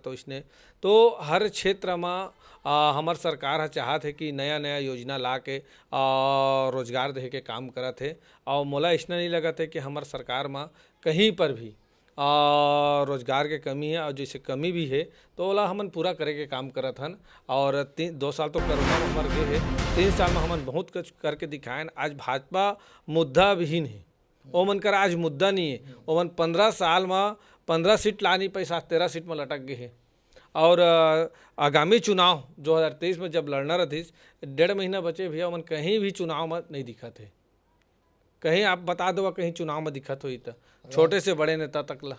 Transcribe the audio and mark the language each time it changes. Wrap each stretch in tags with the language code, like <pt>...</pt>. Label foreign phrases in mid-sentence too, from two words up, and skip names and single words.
<hne>तो इसने तो हर क्षेत्र में हमार सरकार चाहत है कि नया नया योजना ला के रोजगार दे के काम करत है। और मोला इसने नहीं लगा थे कि हमार सरकार में कहीं पर भी रोजगार के कमी है, और जैसे कमी भी है तो ओला हमन पूरा करे के काम करत हन। और 2 साल तो कोरोना में हमार गए है, 3 साल में हमन बहुत कुछ करके दिखाएन। आज भाजपा मुद्दा विहीन है, ओ मन कर आज मुद्दा नहीं है। ओ मन 15 साल में 15 सीट लानी पैसा 13 सीट में लटक गए है। और आगामी चुनाव 2023 में जब लड़ना रही 1.5 महीना बचे भैया, मन कहीं भी चुनाव में नहीं दिखत है। कहीं आप बता दो कहीं चुनाव में दिखत हुई तो छोटे से बड़े नेता तक ला।</hne>